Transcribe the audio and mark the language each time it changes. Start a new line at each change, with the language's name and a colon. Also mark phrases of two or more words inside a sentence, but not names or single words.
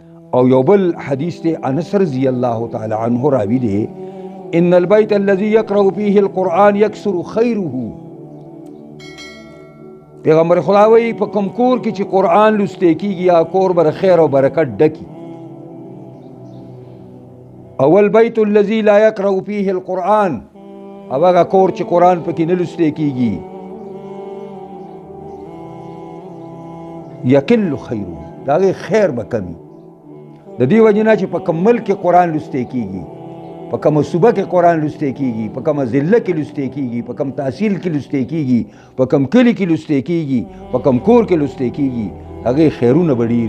Pashto: او یو بل حدیث دی انس
Arabic: رضی الله تعالی عنہ
Pashto: راوی دی
Arabic: ان البيت الذي يقرأ فيه القرآن يكثر خيره.
Pashto: پیغمبر خدا وی په کوم کور کې چې قرآن لوستل کیږي یا کور بر خیر او برکت ډکی.
Arabic: اول بیت الذي لا يقرأ فيه القرآن،
Pashto: او هغه کور چې قرآن پکې نه لوستل کیږي
Arabic: یقل خیره،
Pashto: دا غي خیر به کمی. د دې وجه نه چې په کوم ملک کې قرآن لوستل کیږي، په کوم صوبه کې قرآن لوستل کیږي، په کوم ضلع کې لوستل کیږي، په کوم تحصیل کې لوستل کیږي، په کوم کلی کې لوستل کیږي، په کوم کور کې لوستل کیږي، هغه خیرونه بډیری.